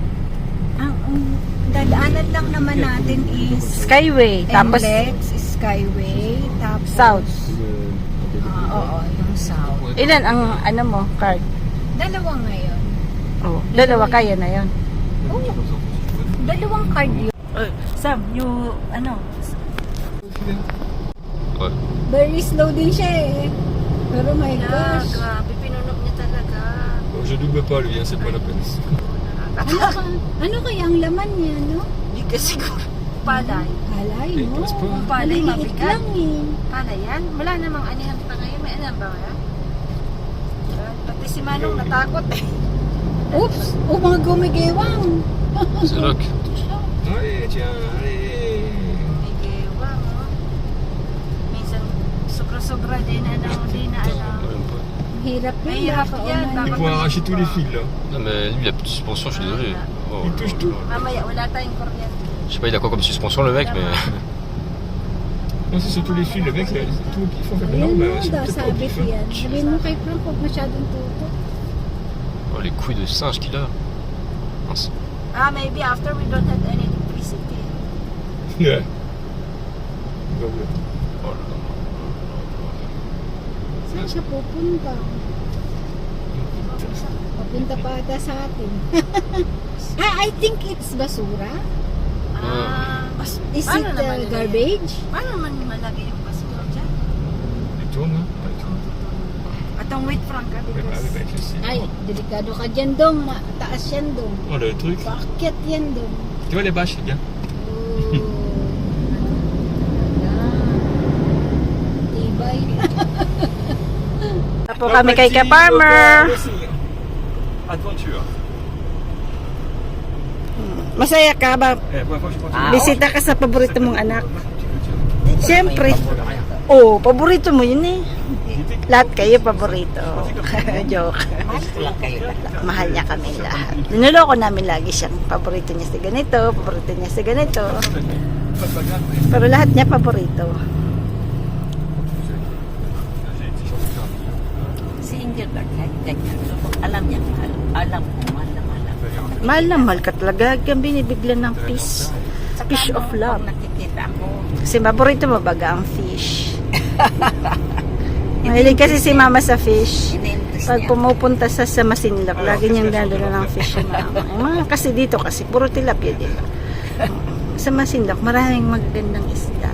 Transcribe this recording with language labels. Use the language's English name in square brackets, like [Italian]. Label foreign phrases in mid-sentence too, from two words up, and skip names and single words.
[Filipino] Ang dadaanan lang naman natin is Skyway. Tapos, Emlex, Skyway, tapos South. oo, yung South. Ilan ang mo, card? Dalawa ngayon. Oh, dalawa kaya na yun. Oo. Dalawang card yun. Sam, [English] What? [Filipino] Very slow din siya eh. Pero [English] my gosh. [Filipino] grabe, pinunok niya talaga. [French] Je double pas lui, c'est pas la peine. [Filipino] Ano kaya ang laman niya, no? Hindi ka siguro. Palay. Palay, Eh, no? tapos pa. Palay, Maliliit mabigat. lang eh. Palay yan? Wala namang anihan pa ngayon. May alam ba kaya? Pati si Manong natakot eh. Oops! Oh, mga gumigewang. [French] C'est là que... Allez, tiens, allez. [Filipino] May gewang, oh. Minsan, sobra-sobra din, di na. Mahirap [French] Il faut arracher tous les fils là. Non mais lui, il a plus de suspension, je suis désolé. [Filipino] Oh, [French] Il touche tout. [Filipino] Mamaya, wala tayong kuryente. [French] je sais pas, il a quoi comme suspension le mec, mais... Non, c'est surtout les fils, le mec, c'est tout qui font. Non, mais c'est peut-être pas au pif, hein. [Filipino] Sabihin mo kay Frank, huwag masyadong tuto. [French] Oh, les couilles de singe qu'il a. Mince. [English] Maybe after we don't have any electricity. Yeah. [French] Oh là là. [Filipino] Saan siya pupunta? Papunta pa ata sa atin. [English] I think it's basura. Is it garbage? [Filipino] Paano naman malagay yung basura dyan? [French] Il tourne, hein. Il tourne. [Cebuano] Atong wait, Frank, [French] Ouais, bah, avec le scie. [Filipino] Ay, delikado ka dyan dong. Taas yan dong. [French] Oh, le truc. [Filipino] Bakit yan dong? [French] Tu vois les bâches, regarde. [Filipino] Tibay. Po kami kay Ka-Farmer. Adventure. Masaya ka ba? [French] Moi, je pense [Filipino] Bisita ka sa paborito mong anak. Siyempre. Oh, paborito mo yun eh. Lahat kayo paborito. Joke. Mahal niya kami lahat. Niloloko namin lagi siyang paborito niya si ganito, paborito niya si ganito. Pero lahat niya paborito. Si Engelbert, ganyan. Alam niya, alam ko, mahal na mahal. Mahal na mahal ka talaga. Kaya binibiglan ng fish. [English] Fish of love. [Filipino] Pag nakikita ko, Kasi paborito mo baga ang fish. Mahilig kasi si mama sa fish. inintos Pag niya. pumupunta sa Masinloc, lagi niyang dadala ng fish si mama. Yung mga kasi dito kasi, puro tilapia dito. Sa Masinloc, maraming magagandang isda.